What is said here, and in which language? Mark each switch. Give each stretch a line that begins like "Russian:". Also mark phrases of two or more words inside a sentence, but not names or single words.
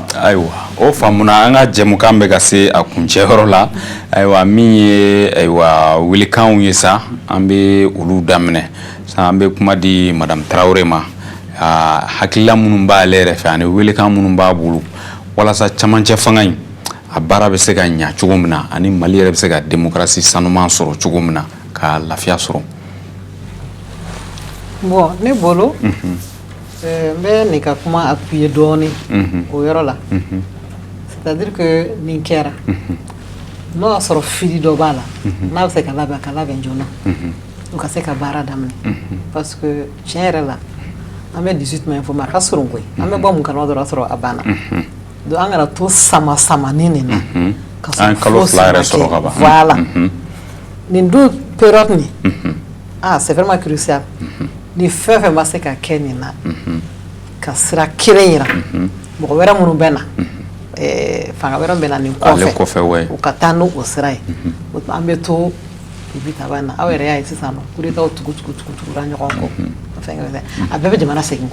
Bambara: ayiwa o faamuna an ka jɛmukan bɛ ka se a kuncɛyɔrɔ la ayiwa min ye ayiwa welekanw ye sa an bɛ olu daminɛ sa an bɛ kuma di madame Traoré ma hakilila minnu b'ale yɛrɛ fɛ ani welekan minnu b'a bolo walasa camancɛ fanga in a baara bɛ se ka ɲa cogo min na ani Mali yɛrɛ bɛ se ka démocratie sanuman sɔrɔ cogo min na ka lafiya sɔrɔ bon ne bolo n bɛ nin ka kuma appuyer dɔɔnin o yɔrɔ la
French: c'est-à-dire que
Bambara: nin kɛra n'o y'a sɔrɔ fili dɔ b'a la n'a bɛ se ka labɛn joona u ka se ka baara daminɛ parce que tiɲɛ yɛrɛ la an bɛ 18 mai fɔ mais a ka surun koyi an bɛ bɔ mun kalama dɔrɔn a sɔrɔ a banna donc an kana to sama-samani nin na ka sɔrɔ kalo 2 yɛrɛ sɔrɔ ka ban voilà nin dun période nin
French: c'est vraiment crucial
Bambara: ni fɛn fɛn ma se ka kɛ nin na ka sira kelen yira mɔgɔ wɛrɛ minnu bɛ na fanga wɛrɛ bɛ na nin kɔfɛ u ka taa n'o sira ye an bɛ to bi taba na aw yɛrɛ y'a ye sisan nɔ
French: coup d'état
Bambara: tugura ɲɔgɔn kɔ a bɛɛ bɛ jamana segin